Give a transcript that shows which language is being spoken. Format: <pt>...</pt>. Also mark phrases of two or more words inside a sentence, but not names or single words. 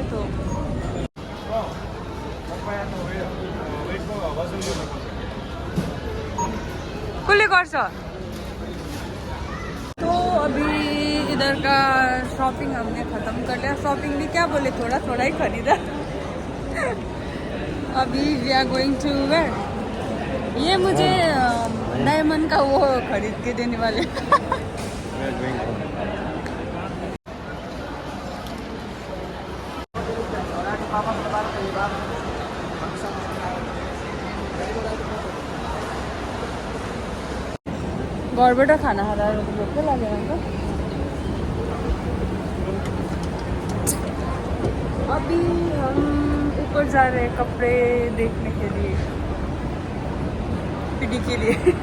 <ne>तो कुल्ली गर्छ।</ne> <hi>तो अभी इधर का शॉपिंग हमने ख़त्म कर लिया। शॉपिंग भी क्या बोले, थोड़ा थोड़ा ही खरीदा। अभी</hi> <en>we are going to where.</en> <hi>ये मुझे डायमंड का वो खरीद के देने वाले।</hi> <ne>घरबाट खाना खाँदा भोकै लाग्यो अन्त।</ne> <hi>अभी हम ऊपर जा रहे हैं कपड़े देखने के लिए, पीडी के लिए।</hi>